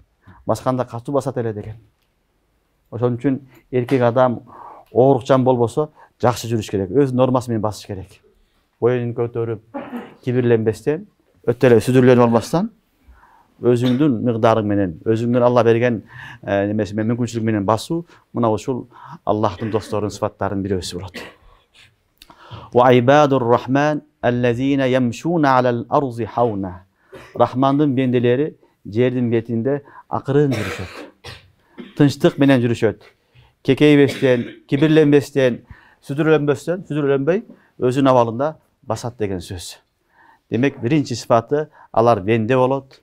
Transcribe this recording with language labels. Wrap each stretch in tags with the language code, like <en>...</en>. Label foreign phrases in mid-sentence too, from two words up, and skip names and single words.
<ky>Басканда катуу басат эле деген. Ошон үчүн эркек адам оорукчан болбосо жакшы жүрүш керек. Өз нормасы менен басыш керек. Боюн көтөрүп, кибирленбестен, өтө эле сүдүрленип албастан, өзүңдүн мыгдарың менен, өзүңдүн Алла берген немеси менен мүмкүнчүлүк менен басуу, мына ушул Аллахтын досторунун сыпаттарынын бирөөсү болот.</ky> <ar>وعباد الرحمن الذين يمشون على الأرض هونا.</ar> <ky>Рахмандын бенделери жердин бетинде акырын жүрүшөт. Тынчтык менен жүрүшөт. Кекейбестен, кибирленбестен, сүдүрленбөй өзүнүн абалында басат деген сөз. Демек, биринчи сыпаты алар бенде болот.</ky>